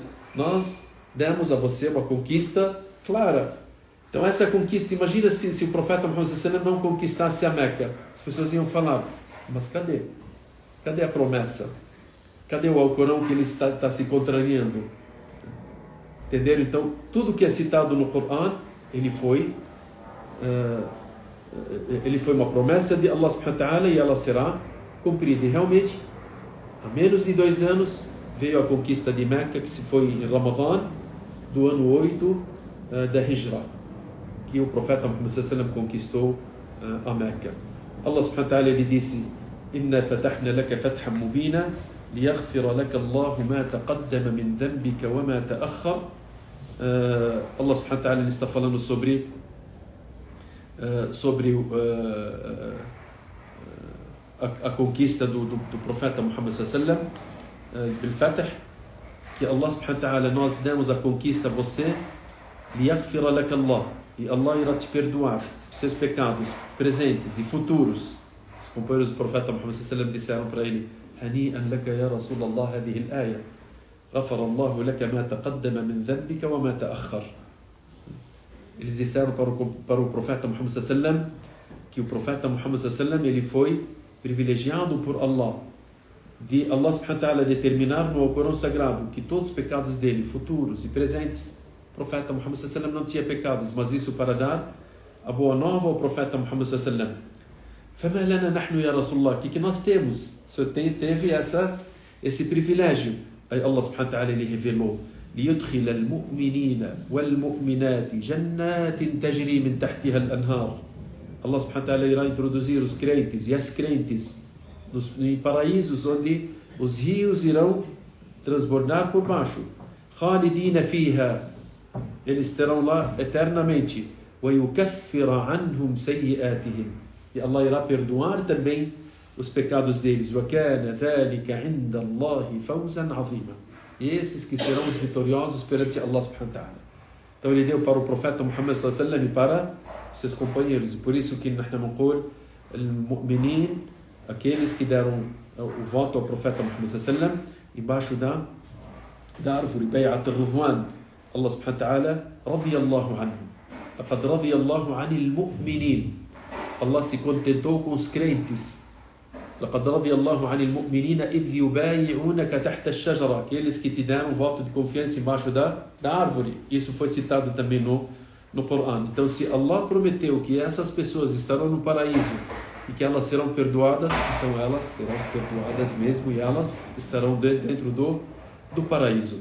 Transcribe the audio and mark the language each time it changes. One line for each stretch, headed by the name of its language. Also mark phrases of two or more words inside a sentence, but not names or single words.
Portuguese: Nós demos a você uma conquista clara. Então essa conquista, imagina se o profeta Muhammad
Arabic: صلى الله عليه وسلم
Portuguese: não conquistasse a Meca. As pessoas iam falar: mas cadê? Cadê a promessa? Cadê o Alcorão que ele está se contrariando? Entenderam? Então, tudo que é citado no Corão, ele foi uma promessa de
Arabic: الله سبحانه وتعالى
Portuguese: e ela será cumprida. E realmente, há menos de 2 anos, veio a conquista de Meca, que se foi em Ramadã, do ano 8 da Hijra, que o profeta Muhammad
Arabic: صلى الله عليه وسلم
Portuguese: conquistou a Meca.
Arabic: الله سبحانه وتعالى,
Portuguese: ele disse:
Arabic: إنا فتحنا لك فتحا مبينا ليغفر لك الله ما تقدم من ذنبك وما تأخر. الله سبحانه وتعالى
Portuguese: está falando sobre a conquista do profeta Muhammad
Arabic: صلى الله عليه وسلم,
Portuguese: bil-Fath, que
Arabic: الله سبحانه وتعالى,
Portuguese: nós demos a conquista a você,
Arabic: ليغفر لك الله,
Portuguese: e Allah irá te perdoar seus pecados presentes e futuros. Os companheiros do profeta Muhammad
Arabic: صلى الله عليه وسلم
Portuguese: disseram para ele:
Arabic: هنيئا لك يا رسول الله هذه الآية, غفر الله لك ما تقدم من ذنبك وما تأخر.
Portuguese: Eles disseram para o profeta Muhammad
Arabic: صلى الله عليه وسلم
Portuguese: que o profeta Muhammad
Arabic: صلى الله عليه وسلم
Portuguese: ele foi privilegiado por Allah, de
Arabic: الله سبحانه وتعالى
Portuguese: determinar no Corão Sagrado que todos os pecados dele, futuros e presentes, o profeta Muhammad
Arabic: صلى الله عليه وسلم
Portuguese: não tinha pecados, mas isso para dar a boa nova ao profeta Muhammad
Arabic: صلى الله عليه وسلم. فما لنا نحن يا رسول الله,
Portuguese: que nós temos? O senhor teve esse privilégio. Aí
Arabic: الله سبحانه وتعالى
Portuguese: ele revelou:
Arabic: ليدخل المؤمنين والمؤمنات جنات تجري من تحتها الأنهار. الله سبحانه وتعالى
Portuguese: irá introduzir os crentes e as crentes em paraísos onde os rios irão transbordar por baixo.
Arabic: خالدين فيها,
Portuguese: eles estarão lá eternamente.
Arabic: ويكفر عنهم سيئاتهم,
Portuguese: e Allah irá perdoar também os pecados deles.
Arabic: وَكَانَ ذَلِكَ عِنْدَ اللَّهِ فَوْزًا عَظِيمًا.
Portuguese: E esses que serão os vitoriosos perante
Arabic: الله سبحانه وتعالى.
Portuguese: Então ele deu para o profeta Muhammad
Arabic: صلى الله عليه وسلم
Portuguese: e para seus companheiros. E por isso que nós chamamos al-mu'minin, aqueles que deram o voto ao profeta Muhammad
Arabic: صلى الله عليه وسلم,
Portuguese: embaixo da árvore Bay'at al-Ridwan.
Arabic: الله سبحانه وتعالى رضي الله عنهم. لَقَدْ رَضِيَ اللَّهُ عَنِ الْمُؤْمِنِينَ.
Portuguese: Allah se contentou com os crentes.
Arabic: لقد رضي الله عن المؤمنين إذ يبايعونك تحت الشجرة,
Portuguese: aqueles que te deram voto de confiança embaixo da árvore. Isso foi citado também no Corão. Então, se Allah prometeu que essas pessoas estarão no paraíso e que elas serão perdoadas, então elas serão perdoadas mesmo e elas estarão dentro do paraíso.